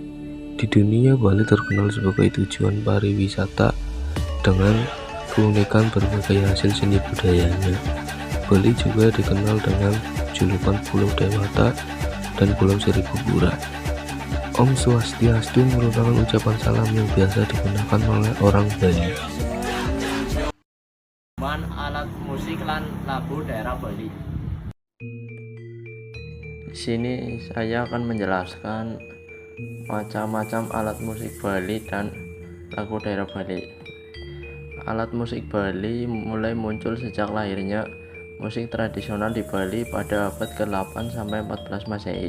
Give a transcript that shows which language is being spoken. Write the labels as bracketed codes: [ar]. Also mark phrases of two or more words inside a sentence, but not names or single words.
[id] Di dunia, Bali terkenal sebagai tujuan pariwisata dengan keunikan berbagai hasil seni budayanya. Bali juga dikenal dengan julukan Pulau Dewata dan Pulau Seribu Pura. Om Swastiastu merupakan ucapan salam yang biasa digunakan oleh orang Bali. Man alat musik lan lagu daerah Bali. Di sini saya akan menjelaskan macam-macam alat musik Bali dan lagu daerah Bali. Alat musik Bali mulai muncul sejak lahirnya musik tradisional di Bali pada abad ke-8 sampai 14 Masehi.